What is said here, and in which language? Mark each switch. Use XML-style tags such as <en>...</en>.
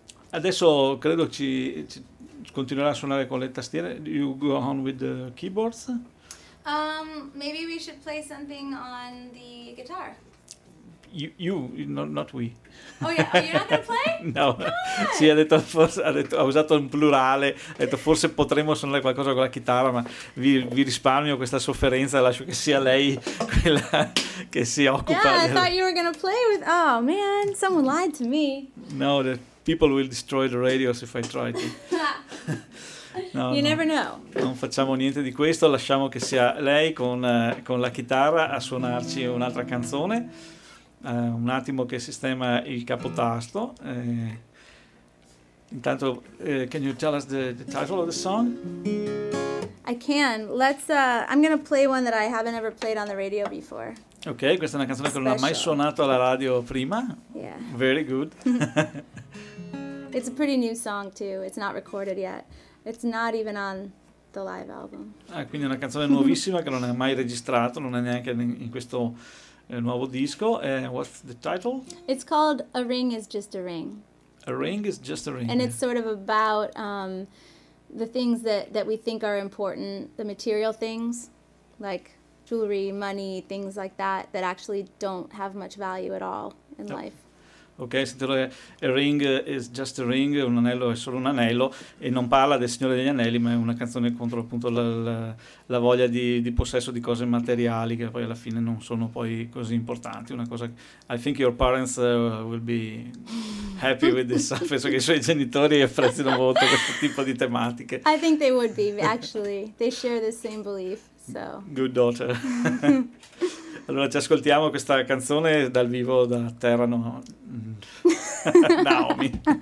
<it>adesso credo ci continuerà a suonare con le tastiere.</it> <en>Do you go on with the keyboards? Maybe we should play something on the guitar. You not we. Oh yeah, you're not gonna play?</en> <it>No. Sì, ha usato in plurale, ha detto forse potremmo suonare qualcosa con la chitarra, ma vi risparmio questa sofferenza, lascio che sia lei quella che si occupa.</it> <en>Yeah, I thought you were gonna play with. Oh man, someone lied to me. No, the people will destroy the radios if I try to. No, you never know.</en> <it>Non facciamo niente di questo, lasciamo che sia lei con la chitarra a suonarci un'altra canzone. Un attimo che sistema il capotasto. Intanto,</it> <en>can you tell us the title of the song? I can. I'm gonna play one that I haven't ever played on the radio before.</en> <it>Ok, questa è una canzone che non ha mai suonato alla radio prima.</it> <en>Yeah. Very good. It's a pretty new song too. It's not recorded yet. It's not even on the live album.</en> <it>Ah, quindi è una canzone nuovissima che non è mai registrato, non è neanche in questo nuovo disco.</it> <en>What's the title? It's called A Ring Is Just a Ring. A Ring Is Just a Ring. And it's sort of about the things that we think are important, the material things, like jewelry, money, things like that, that actually don't have much value at all in life.</en> <it>Ok, sentite, A Ring Is Just a Ring, un anello è solo un anello, e non parla del Signore degli Anelli, ma è una canzone contro appunto la voglia di possesso di cose materiali, che poi alla fine non sono poi così importanti. Una cosa che,</it> <en>I think your parents will be happy with this.</en> <it>Penso che i suoi genitori apprezzino molto questo tipo di tematiche.</it> <en>I think they would be, actually. They share the same belief, so. Good daughter.</en> <it>Allora ci ascoltiamo questa canzone dal vivo da Terrano. Naomi.</it>